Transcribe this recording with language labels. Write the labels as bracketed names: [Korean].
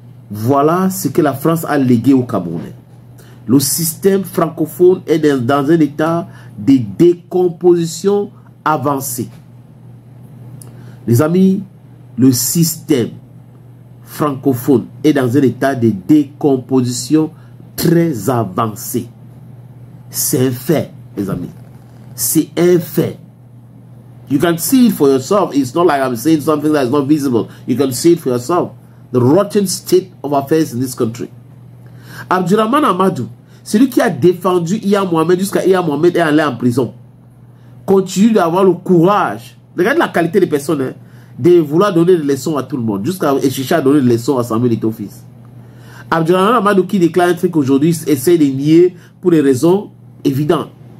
[French] Voilà ce que la France a légué aux Camerounais. Le système francophone est dans un état de décomposition avancée. Les amis, le système francophone est dans un état de décomposition très avancé. C'est un fait, les amis. C'est un fait. [English] You can see it for yourself. It's not like I'm saying something that is not visible. You can see it for yourself. The rotten state of affairs in this country. [French] Abdurrahman Amadou, celui qui a défendu Iya Mohamed jusqu'à Iya Mohamed est allé en prison, continue d'avoir le courage, regarde la qualité des personnes, hein, de vouloir donner des leçons à tout le monde, jusqu'à chercher à donner des leçons à Samuel Eto'o-Fils. Abdurrahman Amadou qui déclare un truc aujourd'hui essaie de nier pour des raisons évidentes.